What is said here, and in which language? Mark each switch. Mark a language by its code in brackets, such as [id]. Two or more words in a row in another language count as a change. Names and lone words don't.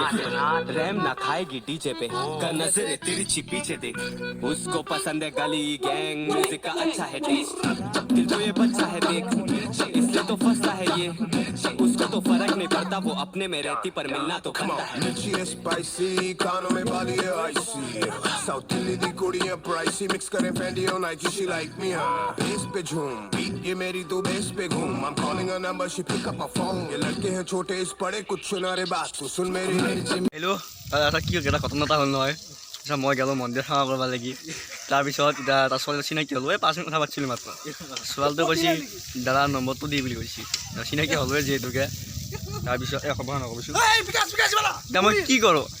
[hi] से रैम ना खाएगी डीजे पे कर नजर तिरछी पीछे देख उसको पसंद है गली गैंग म्यूजिक का अच्छा है टेस्ट दिल तो ये बच्चा है देख इसलिए तो फंसा है ये उसको तो फर्क नहीं पड़ता वो अपने में रहती पर मिलना तो खमा मिर्ची है स्पाइसी कानों में बाली है आइसी साउथ दिल्ली [pa] ਦੀ ਕੁੜੀ [hi] है प्राइसी मिक्स करें फेंडी और नाइकी [en] she like me [hi] बेस पे झूम ये मेरी तो बेस पे घूम [en] I'm calling a number she pick up my phone [hi] ये लड़के हैं छोटे इस बड़े कुछ सुना रे बात तू सुन मेरी [as] हेलो এটা কি এটা ঘটনা এটা হ'ল নহয় মই গেলো মন্দিৰ সেৱা কৰিব লাগি তাৰপিছত এতিয়া তাৰ ছোৱালী চিনাকি হ'লো 5 মিনিট কথা পাতিছিলোঁ মাত্ৰ ছোৱালীটো কৈছে দাদাৰ নম্বৰটো দি বুলি কৈছে চিনাকি হ'লোৱে যিহেতুকে তাৰপিছত খবৰ নকবিছোঁ এতিয়া মই কি কৰোঁ